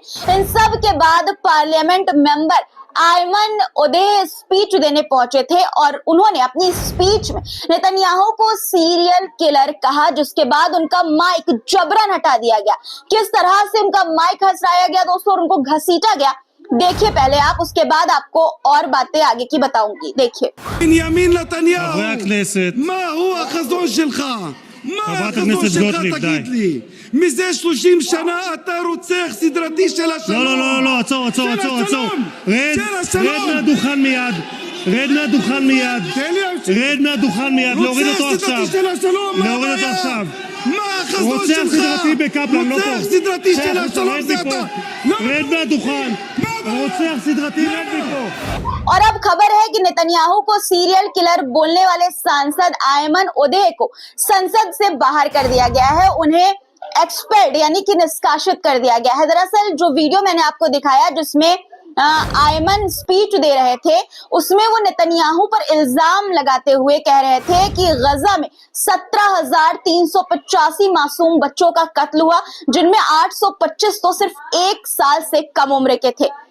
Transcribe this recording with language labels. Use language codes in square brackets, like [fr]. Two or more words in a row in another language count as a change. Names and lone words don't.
[hi] इन सब के बाद [en] parliament member [hi] आयमन ओदेह स्पीच देने पहुंचे थे और उन्होंने अपनी स्पीच में नेतन्याहू को [en] serial killer [hi] कहा, जिसके बाद उनका माइक जबरन हटा दिया गया। किस तरह से उनका माइक हटाया गया दोस्तों और उनको घसीटा गया, देखिए पहले आप, उसके बाद आपको और बातें आगे की बताऊंगी। देखिए। बेंजामिन नेतन्याहू, [he] מה הוא החזון שלך? מה החזון שלך? תגיד לי. מזה 30 שנה אתה רוצח סדרתי של השלום. לא, עצור. רד מהדוכן מיד. רד מהדוכן מיד. להוריד אותו עכשיו. מה החזון שלך? רוצח סדרתי בקפלן, לא פה. רוצח סדרתי של השלום זה אתה. רד מהדוכן. רוצח סדרתי, רד מפה. [hi] और अब खबर है कि नेतन्याहू को [en] serial killer [hi] बोलने वाले सांसद आयमन ओदेह को संसद से बाहर कर दिया गया है। उन्हें एक्सपेल्ड यानी कि निष्कासित कर दिया गया है। दरअसल जो वीडियो मैंने आपको दिखाया जिसमें आयमन स्पीच दे रहे थे, उसमें वो नेतन्याहू पर इल्जाम लगाते हुए कह रहे थे कि गजा में 17,385 मासूम बच्चों का कत्ल हुआ, जिनमें 825 तो सिर्फ 1 साल से कम उम्र के थे।